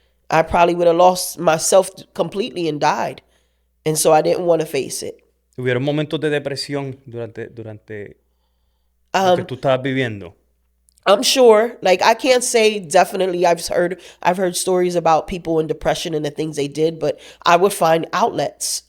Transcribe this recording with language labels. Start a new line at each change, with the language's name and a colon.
English: I probably would have lost myself completely and died. And so I didn't want to face it.
Spanish: ¿Hubieron momentos de depresión durante lo que tú estabas viviendo?
English: I'm sure. Like, I can't say definitely. I've heard stories about people in depression and the things they did, but I would find outlets.